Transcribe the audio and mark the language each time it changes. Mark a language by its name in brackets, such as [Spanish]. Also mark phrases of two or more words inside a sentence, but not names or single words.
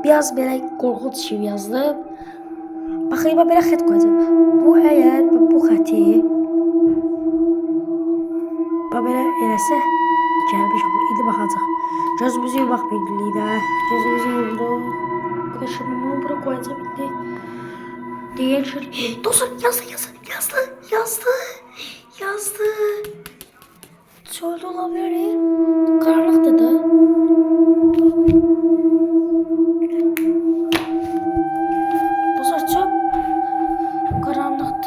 [Azerbaijani] Biraz belə qorxunc şey yazdım. Baxayım, belə xət qoyacağım. Bu əgər bu xəti belə eləsə gəlmiş olur. İndi baxacaq. Gözümüzü yumaq birliyi də. Gözümüzü yumdu. Bu da şimdi bunu bura koyacağım indi. Deyir şöyle. Dostlar yazdı. [Turkish] Çölde olabilir. Karanlıkta da. Dostlar çok karanlıkta.